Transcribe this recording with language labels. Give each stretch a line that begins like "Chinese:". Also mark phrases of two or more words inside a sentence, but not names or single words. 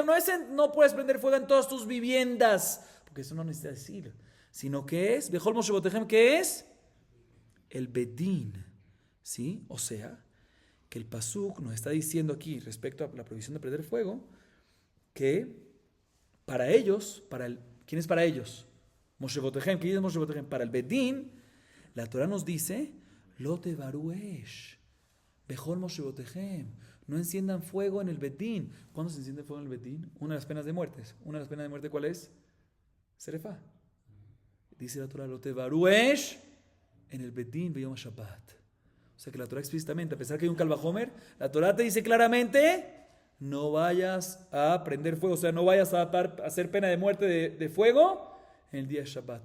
Spanish: No puedes prender fuego en todas tus viviendas, porque eso no necesita decir, sino que es
Hebrew: בכל מושבותיכם,
Spanish: que es el bedín, ¿sí? O sea, que el pasuk nos está diciendo aquí respecto a la prohibición de prender fuego, que para ellos, ¿quién es para ellos? Moshevotechem. ¿Quién es Moshevotechem? Para el Bedín, la Torah nos dice,
Hebrew: לא תבערו אש בכל מושבותיכם.
Spanish: No enciendan fuego en el Bedín. ¿Cuándo se enciende fuego en el Bedín? Una de las penas de muerte. ¿Una de las penas de muerte cuál es? Serefá. Dice la Torah,
Hebrew: לא תבערו אש,
Spanish: en el Bedín
Hebrew: ביום שבת.
Spanish: O sea que la Torah explícitamente, a pesar que hay un Kalvajomer, la Torah te dice claramente, no vayas a prender fuego, o sea, no vayas a hacer pena de muerte de fuego en el día de Shabbat.